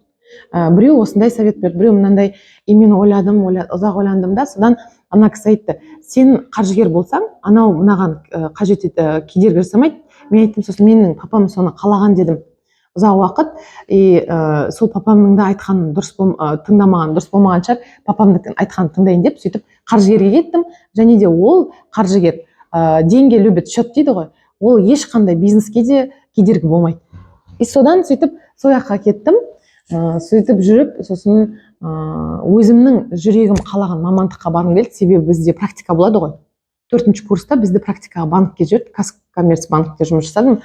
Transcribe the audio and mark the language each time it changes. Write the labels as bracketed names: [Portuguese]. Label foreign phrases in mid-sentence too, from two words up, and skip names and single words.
[Kazakh] Біреу осындай совет берді, біреу мынандай. И мен ойладым, ұзақ ойландым да, содан ана кісі айтты, сен қаржыгер болсаң, анау мынаған қажет кедергі жасамайды. Мен айттым, сосын менің папам соны қалаған дедім. Ұзақ уақыт, и сол папамның да айтқанын тыңдамаған, дұрыс болмаған шығар, папамның айтқанын тыңдайын деп, сөйтіп қаржыгерге кеттім. Және де ол қаржыгер, [Russian] деньги любит счет [Kazakh] дейді ғой, ол ешқандай бизнеске де кедергі болмайды. И содан сөйтіп сол жаққа кеттім. Сөйтіп жүріп, сосын өзімнің жүрегім қалаған мамандыққа барғым келді, себебі бізде практика болады ғой. 4-ші курста бізді практикаға банкке жіберді, Казкоммерцбанкте жұмыс жасадым.